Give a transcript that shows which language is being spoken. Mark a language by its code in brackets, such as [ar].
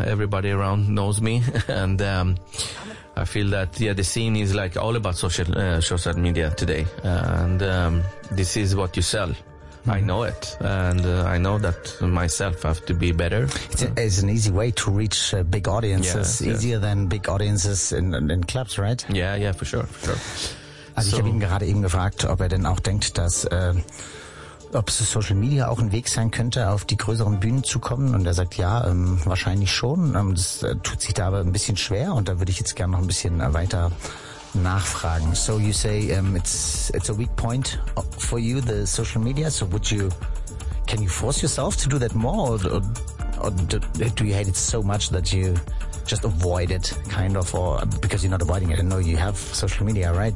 [en] Everybody around knows me and I feel that the scene is like all about social media today, and this is what you sell. I know it, and I know that myself have to be better. It's an easy way to reach big audiences, easier than big audiences in clubs, right? Yeah, for sure, for sure. [de] Also ich habe ihn gerade eben gefragt, ob er denn auch denkt, dass ob Social Media auch ein Weg sein könnte, auf die größeren Bühnen zu kommen. Und er sagt, ja, wahrscheinlich schon. Das tut sich da aber ein bisschen schwer und da würde ich jetzt gerne noch ein bisschen weiter nachfragen. [en] So you say it's a weak point for you, the social media. So can you force yourself to do that more, or do you hate it so much that you just avoid it, kind of, or because you're not avoiding it? I know you have social media, right?